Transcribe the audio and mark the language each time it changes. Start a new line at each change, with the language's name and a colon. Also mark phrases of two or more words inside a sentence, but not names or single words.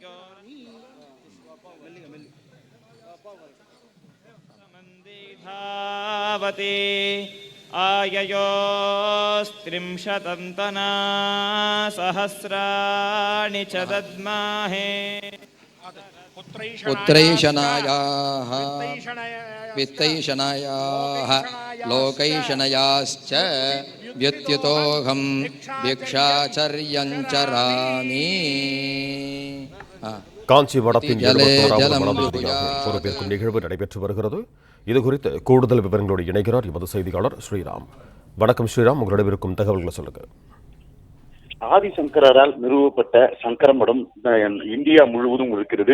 Sanskrit: समन्दे धावति आययोस्त्रिंशतन्तना सहस्राणि च दद्माहे पुत्रैषणायाः वित्तैषणायाः लोकैषणयाश्च व्युत्युतोऽहं भिक्षाचर्यं चरामि.
Tamil: காஞ்சி வடத்தின் 71வது மனதியாக பொறுப்பேற்கும் நிகழ்வு நடைபெற்று வருகிறது. இதுகுறித்து கூடுதல் விவரங்களோடு இணைகிறார் எமது செய்தியாளர் ஸ்ரீராம். வணக்கம் ஸ்ரீராம், உங்களிடம் இருக்கும் தகவல்களை சொல்லுங்க. ஆதிசங்கரால் நிறுவப்பட்ட சங்கர மடம் இந்தியா முழுவதும் இருக்கிறது.